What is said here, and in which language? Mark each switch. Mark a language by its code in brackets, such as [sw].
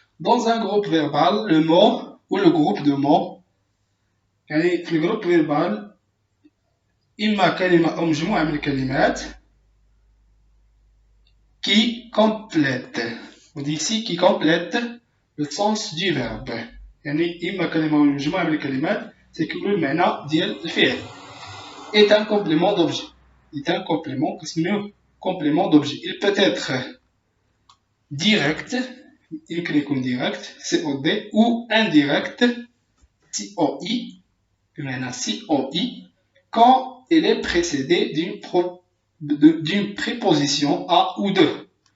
[fr] Dans un groupe verbal, le mot ou le groupe de mots, [ar] يعني في الجروب [fr] verbal [ar] إما كلمة أو مجموعة من الكلمات [fr] qui complète. On dit ici qui complète le sens du verbe. [ar] يعني إما كلمة أو مجموعة من الكلمات تكمل المعنى ديال الفعل. [fr] Est un complément d'objet. Est un complément [ar] كنسميوه [fr] complément d'objet. Il peut être direct, [ar] يمكن يكون [fr] direct, COD, ou indirect, COI, [ar] بمعنى [fr] COI, quand il est précédé d'une préposition à ou de.